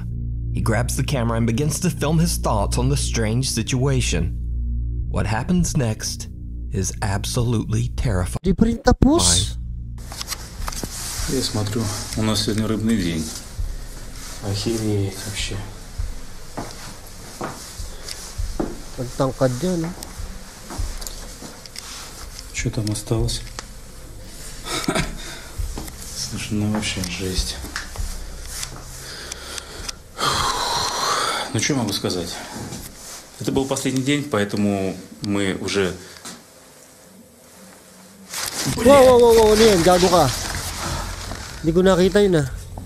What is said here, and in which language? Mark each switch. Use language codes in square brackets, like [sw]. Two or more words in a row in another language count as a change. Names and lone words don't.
[en] He grabs the camera and begins to film his thoughts on the strange situation. What happens next is absolutely terrifying. [tl] Di pa rin tapos. [ru] Я смотрю, у нас сегодня рыбный день. Охереть вообще. [tl] Pagtangkad yan, eh. [ru] Что там осталось? Слушай, ну вообще жесть. Ну что могу сказать? Это был последний день, поэтому мы уже... [tl] Wow, ano yan? Gago ka. Hindi ko nakita yun, ah.